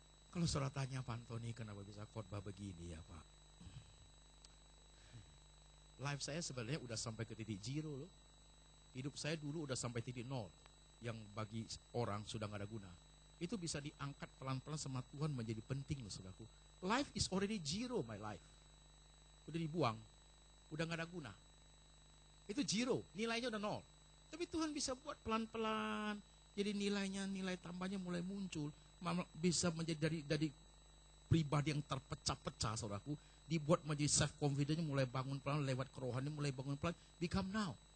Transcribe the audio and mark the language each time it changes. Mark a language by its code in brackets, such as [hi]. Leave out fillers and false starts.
[id] Kalau saudara tanya Pak Antoni kenapa bisa khotbah begini ya Pak. Life saya sebenarnya udah sampai ke titik zero loh. Hidup saya dulu udah sampai titik nol. Yang bagi orang sudah gak ada guna. Itu bisa diangkat pelan-pelan sama Tuhan menjadi penting loh saudaraku. [en] Life is already zero my life. [id] Udah dibuang, udah gak ada guna. Itu zero, nilainya udah nol. Tapi Tuhan bisa buat pelan-pelan, jadi nilai tambahnya mulai muncul, bisa menjadi dari pribadi yang terpecah-pecah, saudaraku, dibuat menjadi [en] self confidence, [id] mulai bangun pelan lewat kerohanian, mulai bangun pelan, [en] become now.